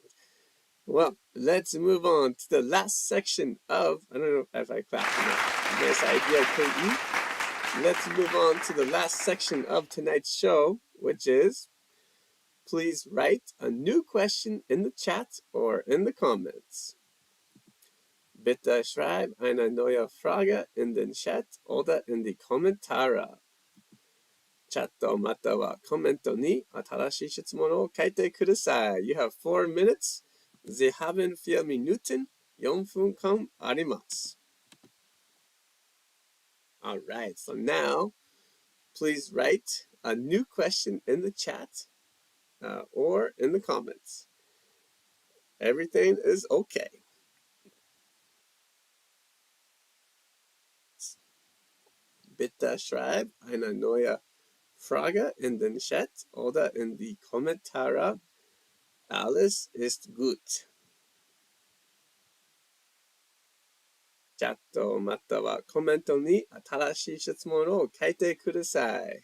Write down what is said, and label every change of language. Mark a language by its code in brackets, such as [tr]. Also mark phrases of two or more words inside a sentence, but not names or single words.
[en] Well, let's move on to the last section of, I don't know if I clapped enough. Nice idea, KE. Let's move on to the last section of tonight's show, which is, please write a new question in the chat or in the comments. [de] Bitte schreib eine neue Frage in den Chat oder in die Kommentare. [ja] チャットまたはコメントに新しい質問を書いてください. [en] You have 4 minutes. [de] Sie haben 4 Minuten. [ja] 4 分間あります. [en] All right, so now please write a new question in the chat or in the comments. Everything is okay. [de] Bitte schreib eine neue Frage in den Chat oder in die Kommentare. Alles ist gut. [ja] チャットまたはコメントに新しい質問を書いてください.